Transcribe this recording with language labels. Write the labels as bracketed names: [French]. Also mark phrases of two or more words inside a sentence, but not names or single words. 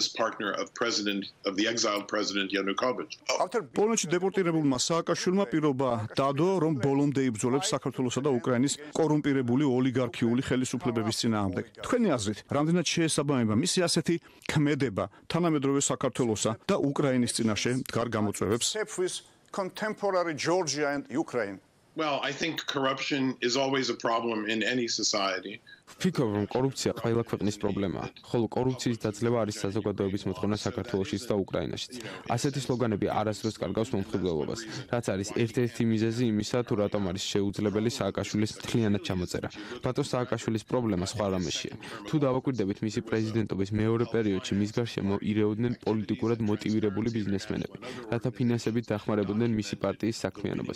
[Georgian] პოლონეთში დეპორტირებულმა სააკაშვილმა პირობა დადო, რომ ბოლომდე იბრძოლებს საქართველოსა და უკრაინის კორუმპირებული ოლიგარქიული ხელისუფლებების წინააღმდეგ. თქვენი აზრით, რამდენად შეესაბამება მისი ასეთი ქმედება თანამედროვე საქართველოსა და უკრაინის წინაშე მდგარ გამოწვევებს? [English] Contemporary Georgia and Ukraine. Well, I think corruption is always a problem in any society. [Georgian] ვფიქრობ, რომ კორუფცია ყველა ქვეყნის პრობლემაა, ხოლო კორუფციის დაძლევა არის საზოგადოების მოთხოვნა საქართველოშიც და უკრაინაშიც. ასეთი სლოგანები არასდროს კარგავს მომხიბვლელობას, რაც არის ერთ-ერთი მიზეზი იმისა, თუ რატომ არის შეუძლებელი სააკაშვილის მთლიანად ჩამოწერა. ბატონ სააკაშვილის პრობლემა სხვა რამეშია. თუ დავაკვირდებით მისი პრეზიდენტობის მეორე პერიოდში მის გარშემო ირეოდნენ პოლიტიკურად მოტივირებული ბიზნესმენები, რათა ფინანსებით დახმარებოდნენ მისი პარტიის საქმიანობას.